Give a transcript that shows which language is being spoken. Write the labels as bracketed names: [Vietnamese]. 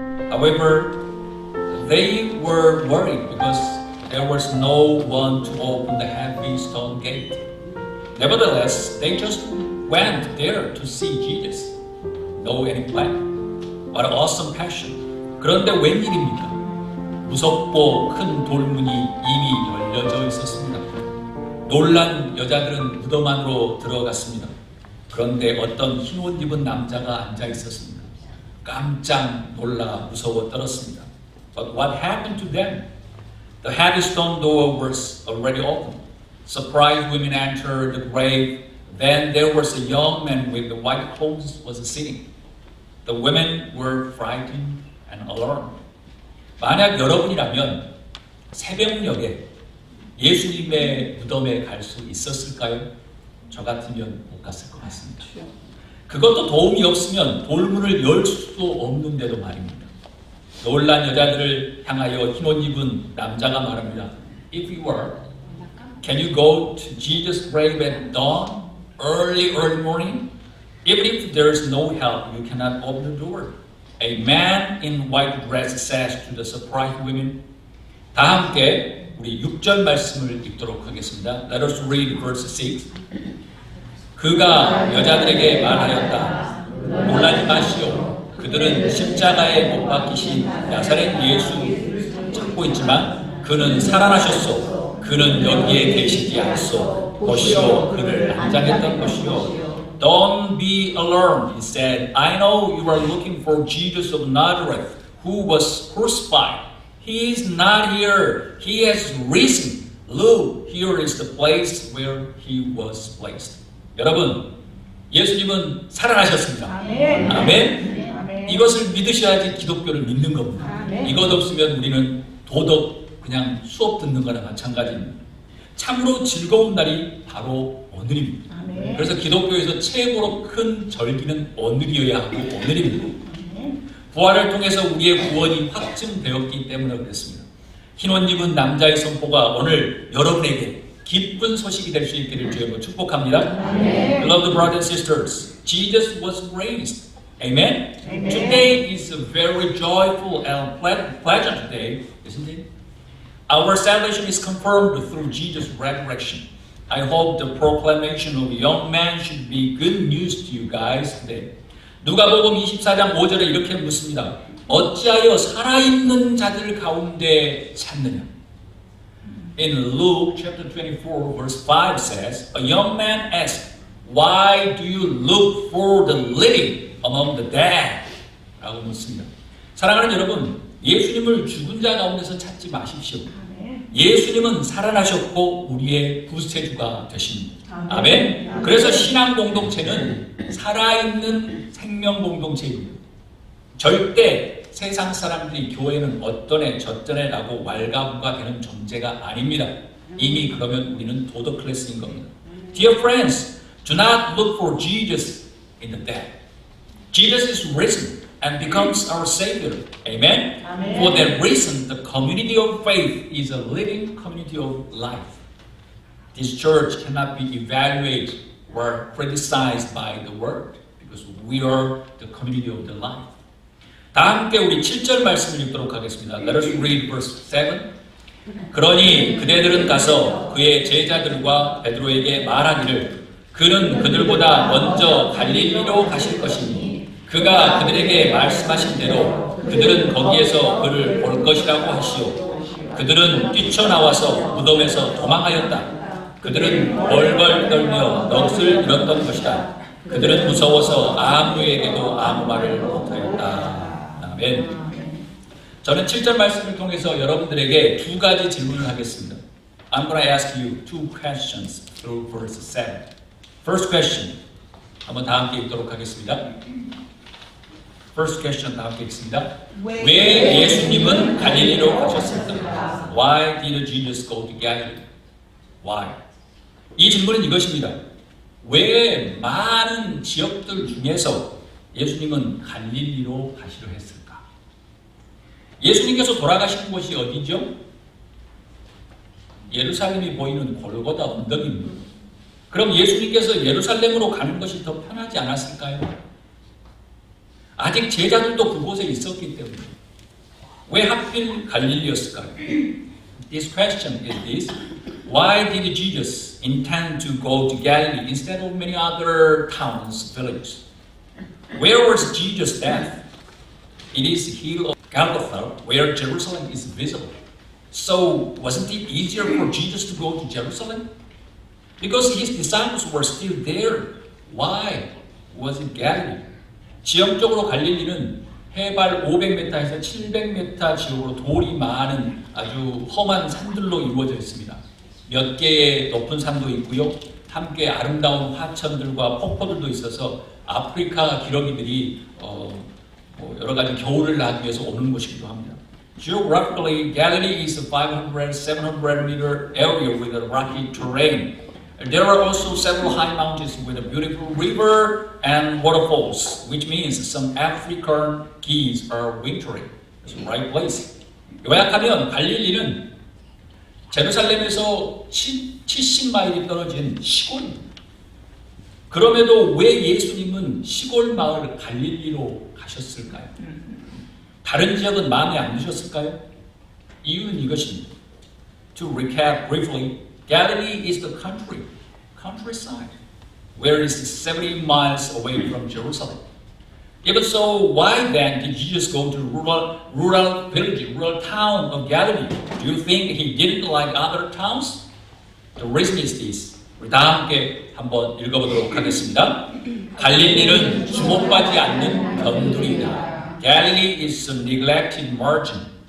[English] However, they were worried because there was no one to open the heavy stone gate. Nevertheless, they just went there to see Jesus. No any plan. What an awesome passion. [Korean] 그런데 웬일입니까? 무섭고 큰 돌문이 이미 열려져 있었습니다. 놀란 여자들은 무덤 안으로 들어갔습니다. 그런데 어떤 흰 옷 입은 남자가 앉아 있었습니다. 깜짝 놀라 무서워 떨었습니다. [English] But what happened to them? The heavy stone door was already open. Surprised women entered the grave. Then there was a young man with the white clothes was sitting. The women were frightened and alarmed. [Korean] 만약 여러분이라면 새벽녘에 예수님의 무덤에 갈 수 있었을까요? 저 같으면 못 갔을 것 같습니다. 그것도 도움이 없으면 돌문을 열 수도 없는데도 말입니다. 놀란 여자들을 향하여 흰옷 입은 남자가 말합니다. [English] If you were, can you go to Jesus' grave at dawn, early morning? Even if there is no help, you cannot open the door. A man in white dress says to the surprised women. [Korean] 다 함께 우리 6절 말씀을 읽도록 하겠습니다. [English] Let us read verse 6. [Korean] 그가 여자들에게 말하였다. 놀라지 마시오. 그들은 십자가에 못 박히신 나사렛 예수 찾고 있지만 그는 살아나셨소. 그는 여기에 계시지 않소. 보시오. 그를 안장했던 것이요. [English] Don't be alarmed, he said. I know you are looking for Jesus of Nazareth, who was crucified. He is not here. He has risen. Look, here is the place where he was placed. [Korean] 여러분, 예수님은 살아나셨습니다. 아멘. 아멘. 이것을 믿으셔야지 기독교를 믿는 겁니다. 아멘. 이것 없으면 우리는 도덕 그냥 수업 듣는 거나 마찬가지입니다. 참으로 즐거운 날이 바로 오늘입니다. 아멘. 그래서 기독교에서 최고로 큰 절기는 오늘이어야 하고 오늘입니다. 부활을 통해서 우리의 구원이 확증되었기 때문에 그렇습니다. 흰옷 입은 남자의 선포가 오늘 여러분에게 기쁜 소식이 될 수 있기를 주여 축복합니다. [English] Beloved brothers and sisters, Jesus was raised. Amen? Amen. Today is a very joyful and pleasant day, isn't it? Our salvation is confirmed through Jesus' resurrection. I hope the proclamation of young man should be good news to you guys today. [Korean] 누가복음 24장 5절에 이렇게 묻습니다. 어찌하여 살아있는 자들 가운데 찾느냐? [English] In Luke chapter 24 verse 5 says, A young man asked, Why do you look for the living among the dead? [Korean] 라고 묻습니다. 사랑하는 여러분, 예수님을 죽은 자 가운데서 찾지 마십시오. 예수님은 살아나셨고 우리의 구세주가 되십니다. 아멘. 그래서 신앙 공동체는 살아있는 생명 공동체입니다. 절대 세상 사람들이 교회는 어떤 애 저떤 애라고 왈가분가 되는 존재가 아닙니다. 이미 그러면 우리는 도덕 클래스인 겁니다. [English] Dear friends, do not look for Jesus in the dead. Jesus is risen and becomes our Savior. Amen? Amen. For that reason, the community of faith is a living community of life. This church cannot be evaluated or criticized by the world because we are the community of the life. [Korean] 다 함께 우리 7절 말씀을 읽도록 하겠습니다. [English] Let us read verse 7. [Korean] 그러니 그대들은 가서 그의 제자들과 베드로에게 말하기를 그는 그들보다 먼저 갈릴리로 가실 것이니 그가 그들에게 말씀하신 대로 그들은 거기에서 그를 볼 것이라고 하시오. 그들은 뛰쳐나와서 무덤에서 도망하였다. 그들은 벌벌 떨며 넋을 잃었던 것이다. 그들은 무서워서 아무에게도 아무 말을 못하였다. 아멘. 저는 7절 말씀을 통해서 여러분들에게 두 가지 질문을 하겠습니다. [English] I'm going to ask you two questions through verse 7. First question. [Korean] 한번 다 함께 읽도록 하겠습니다. [English] First question [Korean] 다 함께 읽습니다. 왜 예수님은 갈릴리로 가셨을까? [English] Why did Jesus go to Galilee? Why? [Korean] 이 질문은 이것입니다. 왜 많은 지역들 중에서 예수님은 갈릴리로 가시려 했을까? 예수님께서 돌아가신 곳이 어디죠? 예루살렘이 보이는 골고다 언덕입니다. 그럼 예수님께서 예루살렘으로 가는 것이 더 편하지 않았을까요? 아직 제자들도 그곳에 있었기 때문에 왜 하필 갈릴리였을까요? [English] This question is this. Why did Jesus intend to go to Galilee instead of many other towns, villages? Where was Jesus' death? It is hill of Golgotha, where Jerusalem is visible. So, wasn't it easier for Jesus to go to Jerusalem? Because his disciples were still there. Why was it Galilee? [Korean] 지형적으로 갈릴리는 해발 500m에서 700m 지역으로 돌이 많은 아주 험한 산들로 이루어져 있습니다. 몇 개의 높은 산도 있고요. 함께 아름다운 화천들과 폭포들도 있어서 아프리카 기러기들이 여러 가지 겨울을 나기 위해서 오는 곳이기도 합니다. [English] Geographically, Galilee is a 500, 700 meter area with a rocky terrain. There are also several high mountains with a beautiful river and waterfalls, which means some African geese are wintering. It's the right place. [Korean] 요약하면 갈릴리는 제루살렘에서 70마일이 떨어진 시골입니다. 그럼에도 왜 예수님은 시골 마을 갈릴리로 가셨을까요? 다른 지역은 마음에 안 드셨을까요? 이유는 이것입니다. [English] To recap briefly, Galilee is the countryside, where it is 70 miles away from Jerusalem. Even so, why then did Jesus go to rural village, rural town of Galilee? Do you think he didn't like other towns? The reason is this. [Korean] 우리 다 함께 한번 읽어보도록 하겠습니다. 갈릴리는 주목받지 않는 변두리이다. [English] Galilee is a neglected margin.